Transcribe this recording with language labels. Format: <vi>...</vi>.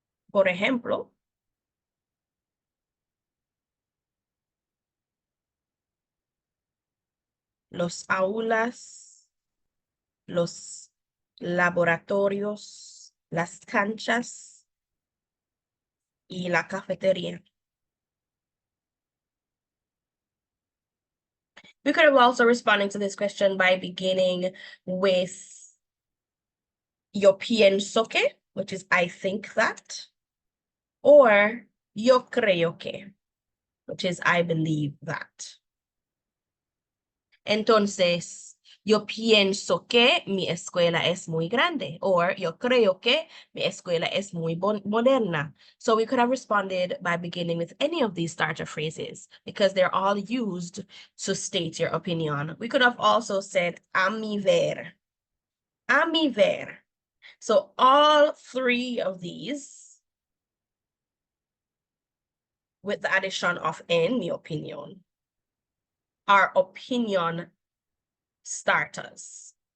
<es>Por ejemplo, los aulas, los laboratorios, las canchas y la cafetería.</es> <en>We could have also responding to this question by beginning with yo pienso que, which is I think that, or yo creo que, which is I believe that.</en> <es>Entonces, yo pienso que mi escuela es muy grande, or yo creo que mi escuela es muy moderna.</es> <en>So we could have responded by beginning with any of these starter phrases because they're all used to state your opinion. We could have also said a mi ver. A mi ver. So all three of these, with the addition of en mi opinion, are opinion starters.</en>